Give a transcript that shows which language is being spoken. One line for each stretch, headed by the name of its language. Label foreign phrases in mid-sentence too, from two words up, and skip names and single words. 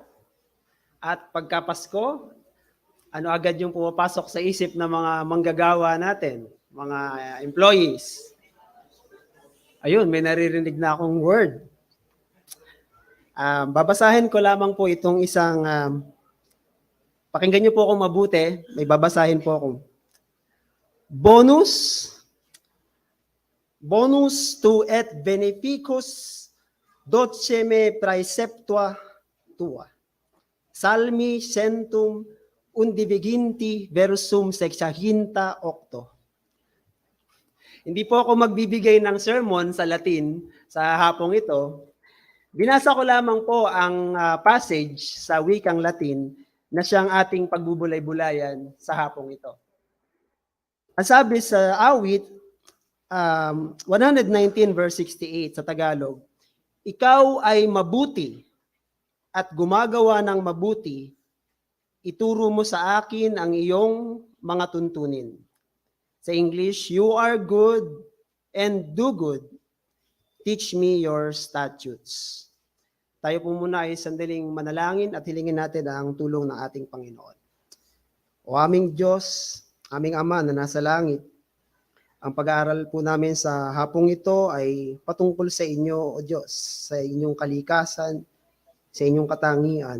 Filipino: At pagka Pasko, ano agad yung pumapasok sa isip ng mga manggagawa natin, mga employees? Ayun, may naririnig na akong word. Babasahin ko lamang po itong isang, pakinggan niyo po akong mabuti, may babasahin po akong.
Latin: Bonus tu et beneficus doceme praeceptua tua. Salmi centum undiviginti versum sexaginta octo.
Filipino: Hindi po ako magbibigay ng sermon sa Latin sa hapong ito. Binasa ko lamang po ang passage sa wikang Latin na siyang ating pagbubulay-bulayan sa hapong ito. Ang sabi sa awit 119 verse 68 sa Tagalog, ikaw ay mabuti at gumagawa ng mabuti, ituro mo sa akin ang iyong mga tuntunin.
English: Sa English, you are good and do good. Teach me your statutes.
Filipino: Tayo po muna ay sandaling manalangin at hilingin natin ang tulong ng ating Panginoon. O aming Diyos, aming Ama na nasa langit, ang pag-aaral po namin sa hapong ito ay patungkol sa inyo, O Diyos, sa inyong kalikasan, sa inyong katangian.